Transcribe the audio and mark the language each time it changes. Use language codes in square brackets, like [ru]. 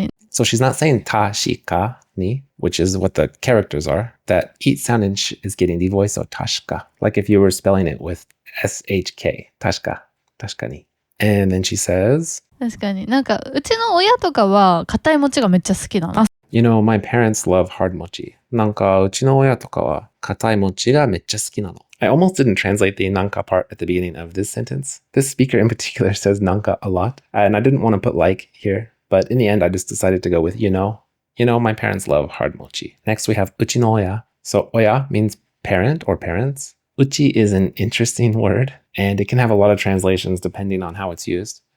[en] So she's not saying [ja] tashika ni, [en] which is what the characters are. That eat sound in sh is getting devoiced, so tashka. Like if you were spelling it with shk, tashka, tashkani. And then she says, [ja] 確かに。なんかうちの親とかは硬い餅がめっちゃ好きなの。 [en] You know, my parents love hard mochi. [ja] なんかうちの親とかは硬い餅がめっちゃ好きなの. [en] I almost didn't translate the nanka part at the beginning of this sentence. This speaker in particular says nanka a lot, and I didn't want to put like here, but in the end I just decided to go with you know. You know, my parents love hard mochi. Next we have [ja] uchi no oya. [en] So oya means parent or parents. Uchi is an interesting word, and it can have a lot of translations depending on how it's used.